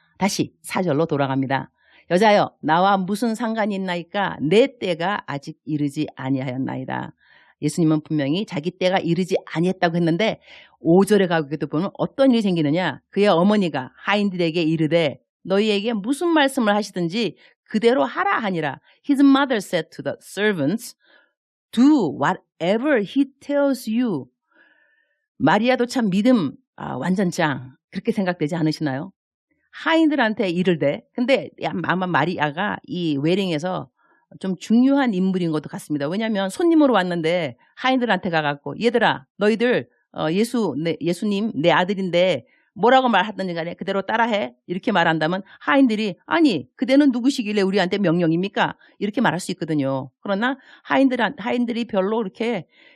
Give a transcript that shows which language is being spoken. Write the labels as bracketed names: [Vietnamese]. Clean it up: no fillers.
[Korean] 다시 4절로 돌아갑니다. 여자여 나와 무슨 상관이 있나이까 내 때가 아직 이르지 아니하였나이다. 예수님은 분명히 자기 때가 이르지 아니했다고 했는데 5절에 가기도 보면 어떤 일이 생기느냐. 그의 어머니가 하인들에게 이르되 너희에게 무슨 말씀을 하시든지 그대로 하라 하니라. [English] His mother said to the servants, do whatever he tells you. [Korean] 마리아도 참 믿음 완전 짱 그렇게 생각되지 않으시나요? 하인들한테 이르되 근데 아마 마리아가 이 웨딩에서 좀 중요한 인물인 것도 같습니다. 왜냐하면 손님으로 왔는데 하인들한테 가갖고 얘들아 너희들 예수님 내 아들인데 뭐라고 말하든지 간에 그대로 따라해 이렇게 말한다면 하인들이 아니 그대는 누구시길래 우리한테 명령입니까? 이렇게 말할 수 있거든요. 그러나 하인들이 별로 이렇게